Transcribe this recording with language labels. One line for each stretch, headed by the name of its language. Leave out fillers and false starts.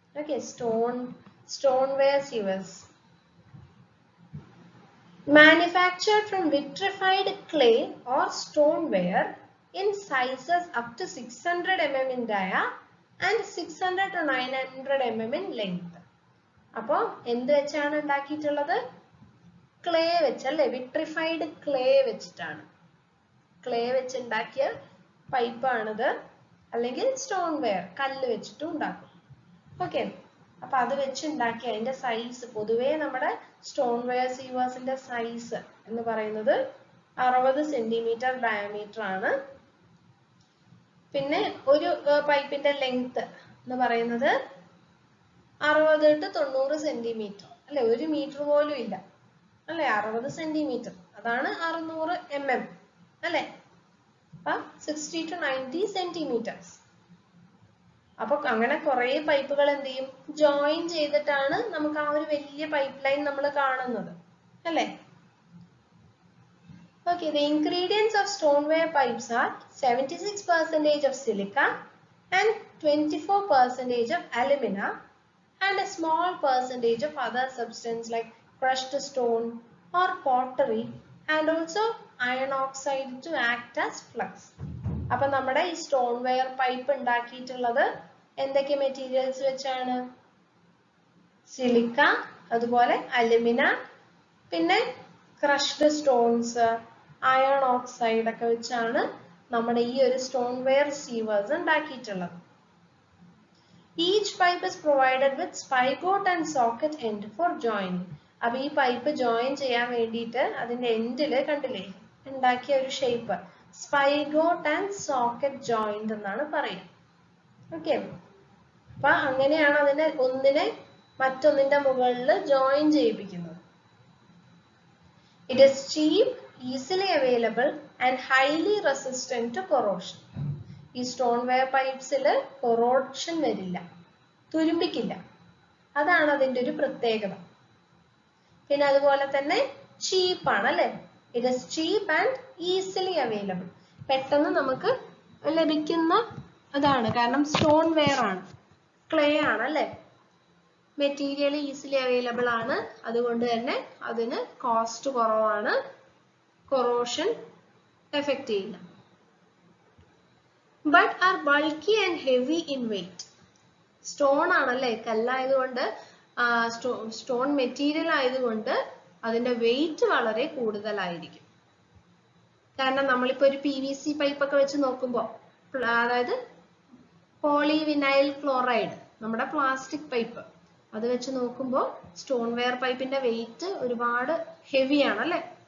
English: Okay, stoneware sewers manufactured from vitrified clay or stoneware in sizes up to 600 mm in dia and 600 to 900 mm in length.
Malayalam: അപ്പോ എന്ത് വെച്ചാണ് ഉണ്ടാക്കിയിട്ടുള്ളത്? Clay വെച്ചല്ലേ, vitrified clay വെച്ചിട്ടാണ്. Clay വെച്ചുണ്ടാക്കിയ പൈപ്പാണിത്, അല്ലെങ്കിൽ stone wear കല്ല് വെച്ചിട്ടും ഉണ്ടാക്കും. ഓക്കെ, അപ്പൊ അത് വെച്ചുണ്ടാക്കി അതിന്റെ സൈസ്, പൊതുവേ നമ്മുടെ സ്റ്റോൺ വെയർ സീവേഴ്സിന്റെ സൈസ് എന്ന് പറയുന്നത് 60 സെന്റിമീറ്റർ ഡയമീറ്റർ ആണ്. പിന്നെ ഒരു പൈപ്പിന്റെ ലെങ്ത് എന്ന് പറയുന്നത് 60 to 90 സെന്റിമീറ്റർ അല്ലെ, 1 മീറ്റർ പോലും ഇല്ല അല്ലെ, 60 സെന്റിമീറ്റർ, അതാണ് 600 mm അല്ലെ. അപ്പൊ 60 to 90 സെന്റിമീറ്റേഴ്സ്. അപ്പൊ അങ്ങനെ കുറെ പൈപ്പുകൾ എന്ത് ചെയ്യും, ജോയിൻ ചെയ്തിട്ടാണ് നമുക്ക് ആ ഒരു വലിയ പൈപ്പ് ലൈൻ നമ്മൾ കാണുന്നത് അല്ലെ.
English: Okay, the ingredients of stoneware pipes are 76% of silica and 24% of alumina and a small percentage of other substance like crushed stone or pottery and also iron oxide to act as flux.
Malayalam: അപ്പൊ നമ്മുടെ ഈ stone wear pipe ഉണ്ടാക്കിയിട്ടുള്ളത് എന്തൊക്കെ materials വെച്ചാണ്? Silica, അതുപോലെ alumina, പിന്നെ crushed stones, iron oxide ഒക്കെ വെച്ചാണ് നമ്മുടെ ഈ ഒരു സ്റ്റോൺ വെയർ സീവേഴ്സ് ഉണ്ടാക്കിയിട്ടുള്ളത്.
English: Each pipe is provided with spigot and socket end for joining.
Malayalam: അപ്പൊ ഈ പൈപ്പ് ജോയിൻ ചെയ്യാൻ വേണ്ടിയിട്ട് അതിന്റെ എൻഡില് കണ്ടില്ലേ ഉണ്ടാക്കിയ ഒരു shape, spigot and socket joint എന്നാണ് പറയുക. ഓക്കെ, അപ്പൊ അങ്ങനെയാണ് അതിനെ ഒന്നിനെ മറ്റൊന്നിന്റെ മുകളിൽ join ചെയ്യിപ്പിക്കുന്നത്.
English: It is cheap, easily available and highly resistant to corrosion.
Malayalam: ഈ സ്റ്റോൺ വെയർ പൈപ്സിൽ കൊറോഷൻ വരില്ല, തുരുമ്പിക്കില്ല, അതാണ് അതിന്റെ ഒരു പ്രത്യേകത. പിന്നെ അതുപോലെ തന്നെ ചീപ്പാണ് അല്ലെ,
English: it is cheap and easily available,
Malayalam: പെട്ടെന്ന് നമുക്ക് ലഭിക്കുന്ന അതാണ്, കാരണം സ്റ്റോൺ വെയർ ആണ്, ക്ലേ ആണ് അല്ലെ, മെറ്റീരിയൽ ഈസിലി അവൈലബിൾ ആണ്, അതുകൊണ്ട് തന്നെ അതിന് കോസ്റ്റ് കുറവാണ്, കൊറോഷൻ എഫക്റ്റ് ചെയ്യില്ല.
English: but are bulky and heavy in weight.
Malayalam: Stone ആണല്ലേ, കല്ലായതുകൊണ്ട് സ്റ്റോൺ മെറ്റീരിയൽ ആയതുകൊണ്ട് അതിന്റെ വെയിറ്റ് വളരെ കൂടുതലായിരിക്കും. കാരണം നമ്മളിപ്പോ ഒരു PVC പൈപ്പ് ഒക്കെ വെച്ച് നോക്കുമ്പോൾ, അതായത് പോളിവിനൈൽ ക്ലോറൈഡ്, നമ്മുടെ പ്ലാസ്റ്റിക് പൈപ്പ്, അത് വെച്ച് നോക്കുമ്പോൾ സ്റ്റോൺ വെയർ പൈപ്പിന്റെ വെയിറ്റ് ഒരുപാട് ഹെവി ആണല്ലേ.